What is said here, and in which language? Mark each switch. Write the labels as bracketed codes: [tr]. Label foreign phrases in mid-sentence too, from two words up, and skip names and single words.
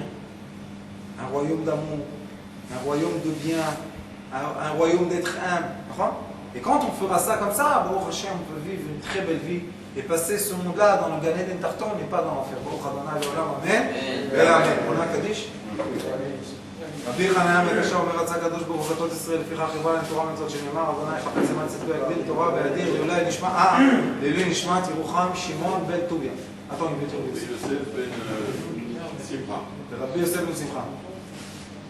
[fr] Un royaume d'amour, un royaume de bien, un royaume d'être humble. Et quand on fera ça comme ça, bon, on peut vivre une très belle vie et passer ce monde-là dans le [he] גן עדן תחתון, [fr] mais pas dans l'enfer. Amen. Amen. On a Kaddish. [he] רבי חניה מקשה אומר רצה הקדוש ברוך הוא חטאות ישראל לפיכך יבוא להם תורה מצוות שנאמר אדוני יחפץ למען צדקו יגדיל תורה ויאדיר לעילוי נשמת ירוחם שמעון בן טוביה. רבי יוסף בן שמחה.